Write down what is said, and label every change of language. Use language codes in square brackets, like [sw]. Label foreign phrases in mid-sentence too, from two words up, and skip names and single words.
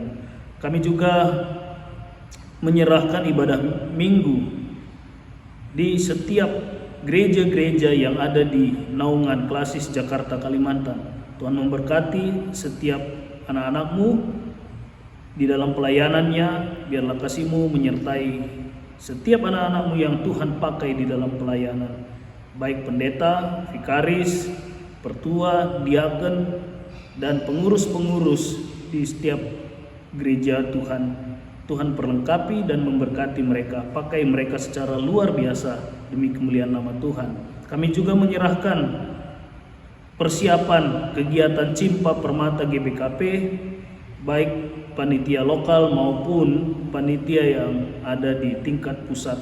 [id] Kami juga menyerahkan ibadah minggu di setiap gereja-gereja yang ada di naungan Klasis Jakarta Kalimantan. Tuhan memberkati setiap anak-anak-Mu Di dalam pelayanannya, biarlah kasih-Mu menyertai setiap anak-anak-Mu yang Tuhan pakai di dalam pelayanan, baik pendeta, vikaris, pertua, diaken, dan pengurus-pengurus di setiap gereja Tuhan. Tuhan perlengkapi dan memberkati mereka, pakai mereka secara luar biasa demi kemuliaan nama Tuhan. Kami juga menyerahkan persiapan kegiatan Cimpa Permata GBKP, baik panitia lokal maupun panitia yang ada di tingkat pusat.